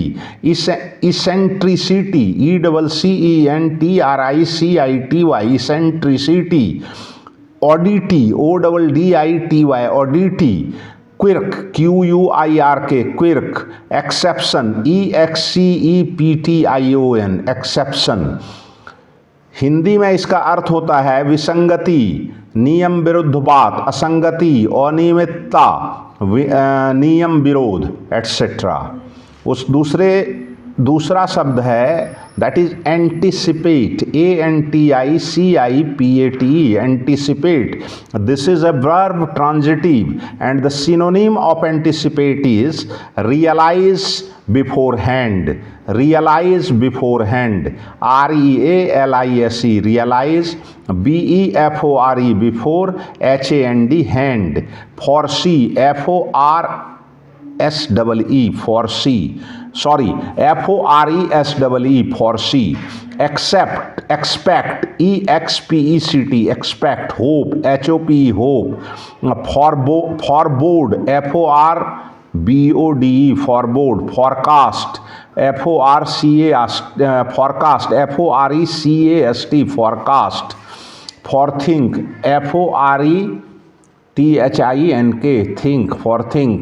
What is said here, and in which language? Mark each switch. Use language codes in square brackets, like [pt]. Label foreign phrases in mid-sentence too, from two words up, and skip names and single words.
[en] Eccentricity, ECCENTRICITY, eccentricity. Oddity, ODDITY, oddity. Quirk, QUIRK, quirk. Exception, EXCEPTION, exception. [hi] हिंदी में इसका अर्थ होता है विसंगति, नियम विरुद्ध बात, असंगति, अनियमितता, नियम विरोध, एटसेट्रा। दूसरा शब्द है [en] that is anticipate, ANTICIPATE, anticipate. this is a verb transitive and the synonym of anticipate is realize beforehand, realize beforehand, REALISE, realize, BEFORE, before, HAND, hand, foresee, FORSEE, foresee, sorry, FORESEE, foresee. Accept, expect, EXPECT, expect. Hope, HOPE, hope. Forebode, FORBODE, forebode. Forecast, FORCAST, forecast, FORECAST, forecast. Forethink, FORETHINK, think, forethink.